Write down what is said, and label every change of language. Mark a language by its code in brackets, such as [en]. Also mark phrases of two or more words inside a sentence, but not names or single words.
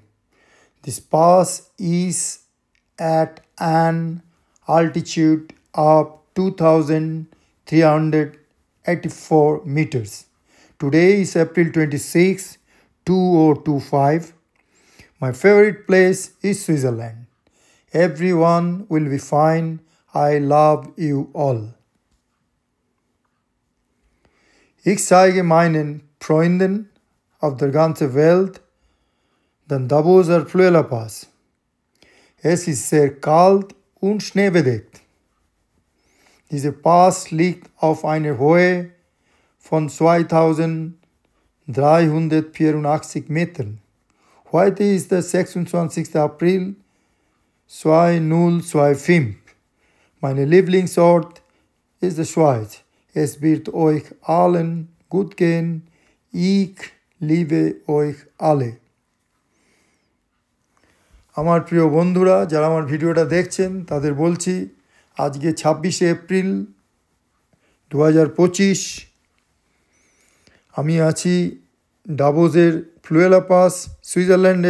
[en] This pass is at an altitude of 2384 meters. Today is April 26, 2025. My favorite place is Switzerland. Everyone will be fine. I love you all. [de] Ich zeige meinen Freunden auf der ganzen Welt den Davoser Fluela Pass. Es ist sehr kalt und schneebedeckt. Dieser Pass liegt auf einer Höhe von 2384 Metern. Heute ist der 26. April 2025. Mein Lieblingsort ist die Schweiz. Es wird euch allen gut gehen. Ich liebe euch alle. [bn] আমার প্রিয় বন্ধুরা যারা আমার ভিডিওটা দেখছেন তাদের বলছি আজকে 26শে এপ্রিল 2025। আমি আছি ডাভোসের ফ্লুয়েলা পাস সুইজারল্যান্ডে।